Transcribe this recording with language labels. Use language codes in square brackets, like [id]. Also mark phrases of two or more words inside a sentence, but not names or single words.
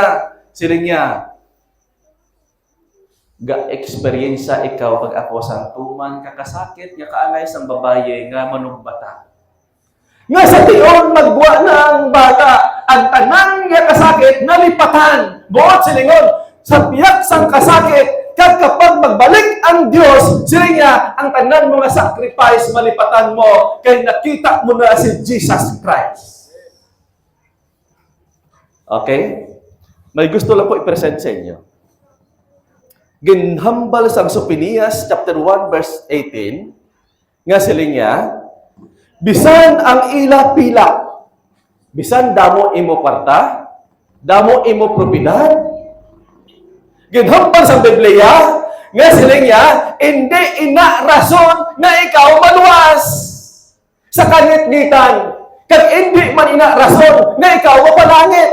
[hil] Siling niya, ga-eksperyensya ikaw kag ako sa tuman kakasakit nga kaangay sang babaye nga manugbata. Nga sa tion magwa na ang bata, ang tanang nga kasakit nalipatan. Buot silingon, sa piyak sang kasakit kag kapag magbalik ang Diyos, sila niya, ang tanan mga sacrifice malipatan mo, kay nakita mo na si Jesus Christ. [tl] Okay? May gusto lang po i-present sa inyo. [hil] Ginhambal sang Sophonias chapter 1 verse 18 nga sila niya, bisan ang ila pila, bisan damo imo kwarta, damo imo propiedad, ginhambal sang Biblia nga sila niya, hindi ina rason nga ikaw maluwas sa kanit-ngitan, kag hindi man ina rason nga ikaw mapalangit.